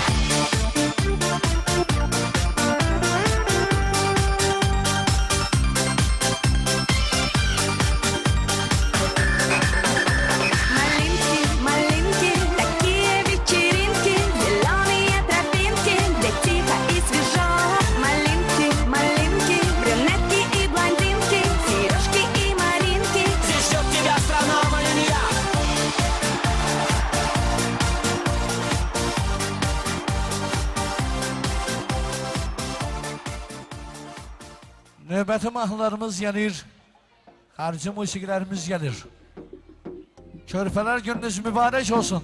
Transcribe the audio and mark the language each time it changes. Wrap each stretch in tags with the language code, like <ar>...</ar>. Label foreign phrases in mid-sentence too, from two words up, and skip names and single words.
<ru>Малинки, малинки, такие вечеринки, зеленые тропинки, где тихо и свежо. Малинки, малинки, брюнетки и блондинки, сережки и маринки. Здесь ждет тебя страна, а не я.</ru> <az>Növbəti mahnılarımız gəlir, xarici musiqilərimiz gəlir. Körpələr gününüz mübarək olsun.</az>